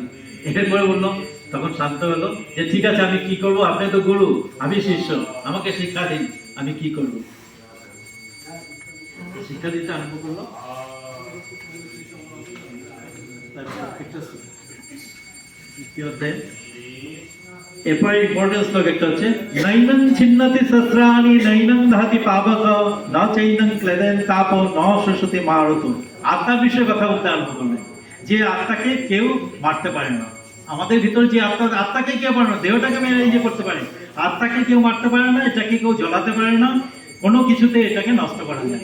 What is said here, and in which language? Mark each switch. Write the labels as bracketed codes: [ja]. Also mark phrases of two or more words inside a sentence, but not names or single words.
[bn] এরপরে বললো, তখন শান্ত হলো যে ঠিক আছে, আমি কি করব, আপনি তো গুরু, আমি শিষ্য, আমাকে শিক্ষা দিন, আমি কি করব। শিক্ষা দিতে আরম্ভ করলো। এরপরে ইম্পর্টেন্স শ্লোক একটা হচ্ছে, [sa] নৈনং ছিন্নতি সহস্রাণি নৈনং দহতি পাবক ন চৈনং ক্লেদেন তাপ ন শোষতি মারুত। [bn] আত্মার বিষয়ে কথা বলতে আরম্ভ করলেন, যে আত্মাকে কেউ মারতে পারে না। আমাদের ভিতর যে আত্মাকে কেউ পারে না, দেহটাকে মেরে ইয়ে করতে পারে, আত্মাকে কেউ মারতে পারে না, এটাকে কেউ জ্বলাতে পারে না, কোনো কিছুতে এটাকে নষ্ট করা যায়।